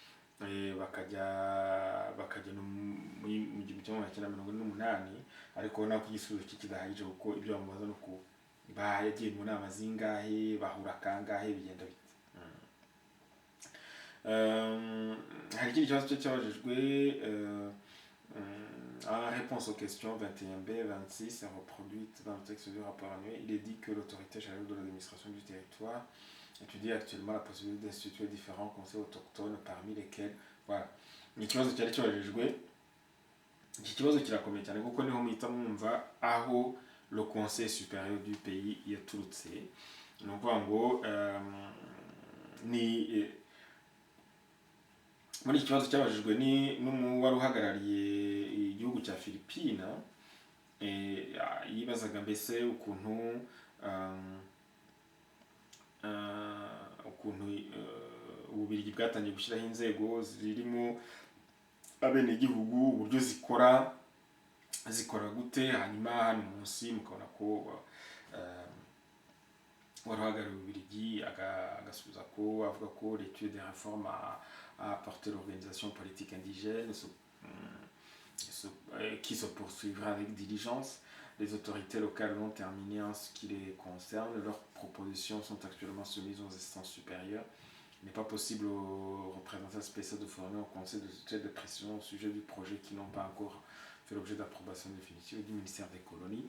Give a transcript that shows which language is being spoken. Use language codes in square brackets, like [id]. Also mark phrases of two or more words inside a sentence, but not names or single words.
[rw] bakajya no mu 1948, ariko nako igisubizo kidahagije kuko ibyo bamubaza no ku yagiye mu nama zingahe, bahura kangahe, bigenda bite. Hari ikindi kibazo cyabajijwe [fr] en réponse aux questions 21b, 26 et reproduite dans le texte du rapport annuel. Il est dit que l'autorité chargée de l'administration du territoire étudie actuellement la possibilité d'instituer différents conseils autochtones parmi lesquels, voilà. [rw] Ni ikibazo cyari cyabajijwe. Iki kibazo kirakomeye cyane kuko niho muhita mwumva aho [fr] le conseil supérieur du pays [rw] yaturutse. Ni ukuvuga ngo muri iki kibazo cyabajijwe n'uwari uhagarariye igihugu cya Philippines, yibazaga mbese ukuntu Ububiligi bwatangiye gushyiraho inzego zirimo abenegihugu, uburyo zikora gute. Hanyuma hano munsi mukabona ko wari uhagarariye Ububiligi agasubiza ko avuga ko [fr] l'étude des réformes a apporté l'organisation politique indigène qui se poursuivra avec diligence. Les autorités locales ont terminé en ce qui les concerne. Leurs propositions sont actuellement soumises aux instances supérieures. Il n'est pas possible aux représentants spéciaux de fournir au Conseil de tutelle des précisions au sujet du projet qui n'ont pas encore fait l'objet d'approbation définitive du ministère des Colonies.